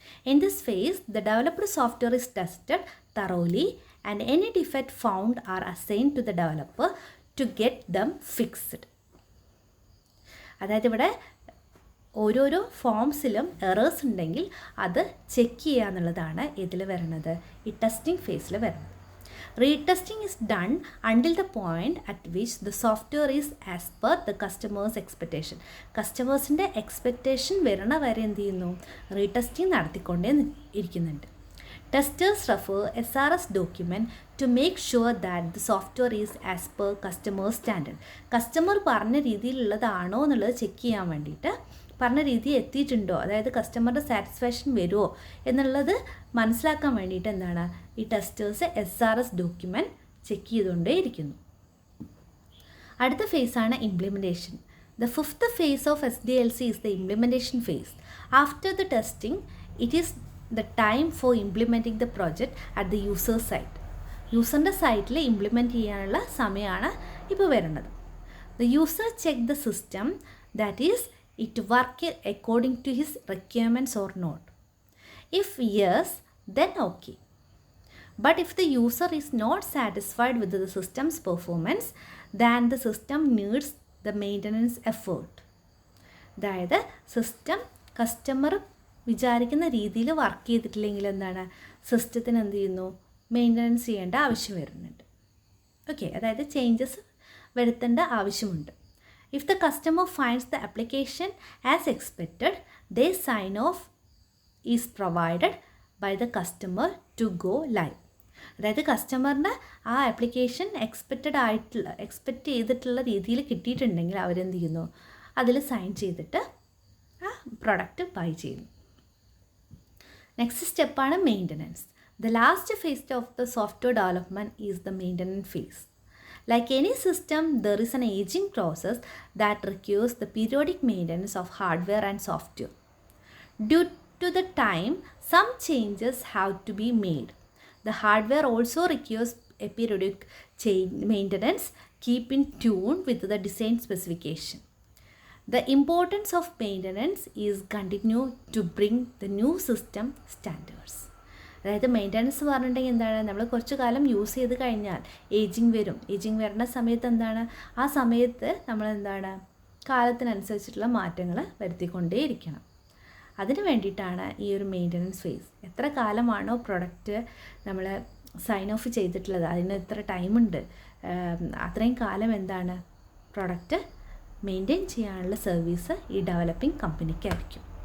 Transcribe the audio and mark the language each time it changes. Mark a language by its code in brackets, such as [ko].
[en] In this phase the developed software is tested thoroughly and any defect found are assign to the developer to get them fixed. [ml] അതായത് ഇവിടെ ഓരോരോ ഫോംസിലും errors ഉണ്ടെങ്കിൽ അത് check ചെയ്യുക എന്നുള്ളതാണ് ഇതിൽ വരുന്നത്, ഈ ടെസ്റ്റിംഗ് ഫേസിൽ വരുന്നത്. [en] Retesting is done until the point at which the software is as per the customer's expectation. [ml] കസ്റ്റമേഴ്സിൻ്റെ expectation വരണ വരെ എന്ത് ചെയ്യുന്നു, റീടെസ്റ്റിംഗ് നടത്തിക്കൊണ്ടേ ഇരിക്കുന്നുണ്ട്. [en] Testers refer SRS document to make sure that the software is as per customer standard. [ml] Customer പറഞ്ഞ രീതിയിലുള്ളതാണോ എന്നുള്ളത് check ചെയ്യാൻ വേണ്ടിയിട്ട്, പറഞ്ഞ രീതി എത്തിയിട്ടുണ്ടോ, അതായത് കസ്റ്റമറുടെ സാറ്റിസ്ഫാക്ഷൻ വരുമോ എന്നുള്ളത് മനസ്സിലാക്കാൻ വേണ്ടിയിട്ട് എന്താണ്, ഈ ടെസ്റ്റേഴ്സ് SRS ഡോക്യുമെൻറ്റ് ചെക്ക് ചെയ്തുകൊണ്ടേ ഇരിക്കുന്നു. അടുത്ത ഫേസാണ് implementation. [en] The 5th phase of SDLC is the implementation phase. After the testing, it is the time for implementing the project at the user site. [ml] യൂസറിൻ്റെ സൈറ്റിൽ ഇംപ്ലിമെൻറ്റ് ചെയ്യാനുള്ള സമയമാണ് ഇപ്പോൾ വരുന്നത്. [en] The user check the system, that is it work according to his requirements or not. If yes, then okay. But if the user is not satisfied with the system's performance, then the system needs the maintenance effort. [ml] അതായത് system customer വിചാരിക്കുന്ന രീതിയിൽ work ചെയ്തിട്ടില്ലെങ്കിൽ എന്താണ്, സിസ്റ്റത്തിന് എന്ത് ചെയ്യുന്നു, maintenance ചെയ്യേണ്ട ആവശ്യം വരുന്നുണ്ട്. ഓക്കെ, അതായത് ചേഞ്ചസ് വരുത്തേണ്ട ആവശ്യമുണ്ട്. [en] If the customer finds the application as expected, their sign-off is provided by the customer to go live. [ml] അതായത് കസ്റ്റമറിന് ആ ആപ്ലിക്കേഷൻ എക്സ്പെക്റ്റ് ചെയ്തിട്ടുള്ള രീതിയിൽ കിട്ടിയിട്ടുണ്ടെങ്കിൽ അവരെന്ത് ചെയ്യുന്നു, അതിൽ സൈൻ ചെയ്തിട്ട് ആ പ്രൊഡക്റ്റ് ബൈ ചെയ്യുന്നു. [en] Next സ്റ്റെപ്പാണ് maintenance. The last phase of the software development is the maintenance phase. Like any system, there is an aging process that requires the periodic maintenance of hardware and software. Due to the time, some changes have to be made. The hardware also requires a periodic maintenance, keep in tune with the design specification. The importance of maintenance is continue to bring the new system standards. [ml] അതായത് maintenance പറഞ്ഞിട്ടുണ്ടെങ്കിൽ എന്താണ്, നമ്മൾ കുറച്ച് കാലം use ചെയ്ത് കഴിഞ്ഞാൽ ageing വരും. Ageing വരുന്ന സമയത്ത് എന്താണ്, ആ സമയത്ത് നമ്മൾ എന്താണ് കാലത്തിനനുസരിച്ചിട്ടുള്ള മാറ്റങ്ങൾ വരുത്തിക്കൊണ്ടേയിരിക്കണം. അതിന് വേണ്ടിയിട്ടാണ് ഈ ഒരു മെയിൻ്റനൻസ് ഫേസ്. എത്ര കാലമാണോ പ്രൊഡക്റ്റ് നമ്മൾ സൈൻ ഓഫ് ചെയ്തിട്ടുള്ളത്, അതിന് എത്ര ടൈമുണ്ട്, അത്രയും കാലം എന്താണ് പ്രൊഡക്റ്റ് മെയിൻറ്റെയിൻ ചെയ്യാനുള്ള സർവീസ് ഈ ഡെവലപ്പിംഗ് കമ്പനിക്കായിരിക്കും.